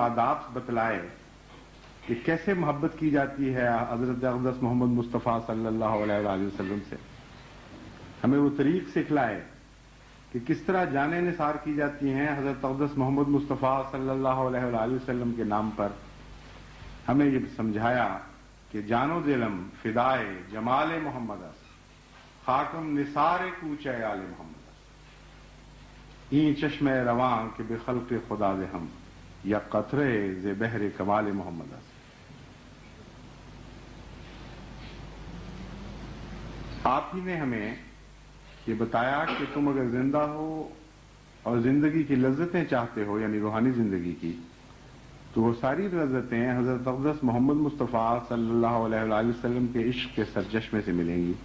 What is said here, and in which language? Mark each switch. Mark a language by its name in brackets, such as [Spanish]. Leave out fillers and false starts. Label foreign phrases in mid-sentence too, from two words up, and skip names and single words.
[Urdu] آداب بتلائے کہ کیسے محبت کی جاتی ہے حضرت اقدس محمد مصطفیٰ صلی اللہ علیہ وآلہ وسلم سے، ہمیں وہ طریق سکھلائے کہ کس طرح جانیں نثار کی جاتی ہیں حضرت اقدس محمد مصطفیٰ صلی اللہ علیہ وآلہ وسلم کے نام پر، ہمیں یہ سمجھایا کہ [Persian] جان و دلم فدائے جمال محمد است، خاکم نثار کوچہ آل محمد است، این چشم رواں کہ بے خلق خدا دے ہم، یا قطرے ز بحر کمال محمد است۔ [Urdu] آپ ہی نے ہمیں یہ بتایا کہ تم اگر زندہ ہو اور زندگی کی لذتیں چاہتے ہو، یعنی روحانی زندگی کی، تو وہ ساری لذتیں حضرت اقدس محمد مصطفیٰ صلی اللہ علیہ وآلہ وسلم کے عشق کے سرچشمے سے ملیں گی۔